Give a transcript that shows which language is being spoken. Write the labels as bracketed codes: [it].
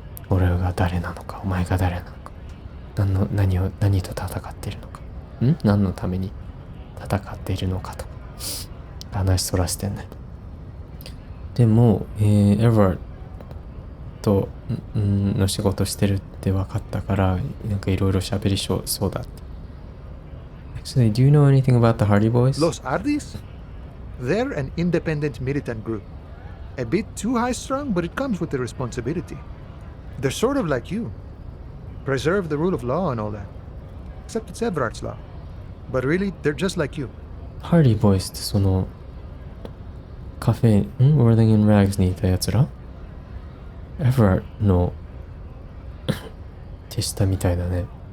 [ja] 俺が誰なのか、お前が誰なのか。何と戦っているのか。何のために戦っているのかと。話そらしてんね。でも、エヴァーとの仕事してるって分かったから、なんかいろいろ喋りそうだって。 [en] Actually, do you know anything about the Hardy Boys? Los Ardis? They're an independent militant group. A bit too high-strung, but it comes with the responsibility. They're sort of like you. Preserve the rule of law and all that. Except it's Everard's law. But really, they're just like you. [ja] Hardy Boys ってそのカフェ、Whirling in Rags にいたやつら？ Everard の手下みたいだね。